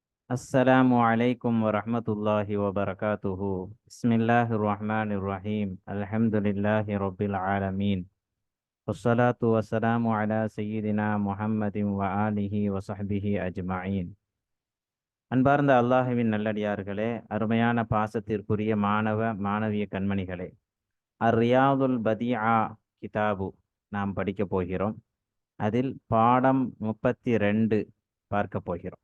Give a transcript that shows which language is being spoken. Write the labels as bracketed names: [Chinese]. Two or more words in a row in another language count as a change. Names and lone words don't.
[Arabic] السلام عليكم ورحمة الله وبركاته. بسم الله الرحمن الرحيم. الحمد لله رب العالمين، والصلاة والسلام على سيدنا محمد وآله وصحبه أجمعين. [Tamil] அன்பார்ந்த அல்லாஹுவின் நல்லடியார்களே, அருமையான பாசத்திற்குரிய மாணவ மாணவிய கண்மணிகளே, ரியாதுல் பதிஆ கிதாபு நாம் படிக்கப் போகிறோம். அதில் பாடம் 32 பார்க்க போகிறோம்.